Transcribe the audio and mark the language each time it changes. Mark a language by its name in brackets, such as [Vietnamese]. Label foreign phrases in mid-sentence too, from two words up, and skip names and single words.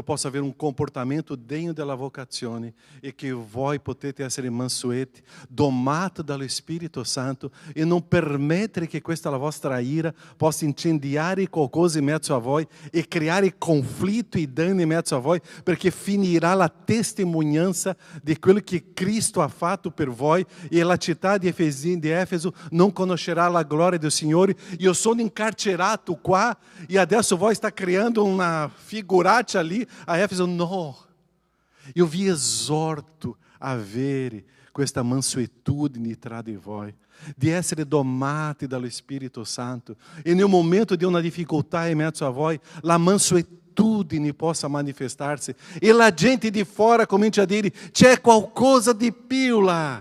[Italian] possa avere un comportamento degno della vocazione e che voi potete essere mansueti, domati dallo Spirito Santo e non permettere che questa la vostra ira possa incendiare qualcosa in mezzo a voi e creare conflitto e danno in mezzo a voi, perché finirà la testimonianza di quello che Cristo ha fatto per voi e la città di Efeso non conoscerà la gloria del Signore. Io sono incarcerato qua e adesso voi [Portuguese] está criando uma [Italian] figuraccia ali a Éfeso. [Portuguese] Não, eu [Italian] vi exorto a avere questa mansuetudine tra di voi, di essere domati dallo Spirito Santo e nel momento di una difficoltà in mezzo a voi, la mansuetudine possa manifestar-se e la gente di fora comincia a dire: c'è qualcosa di più là.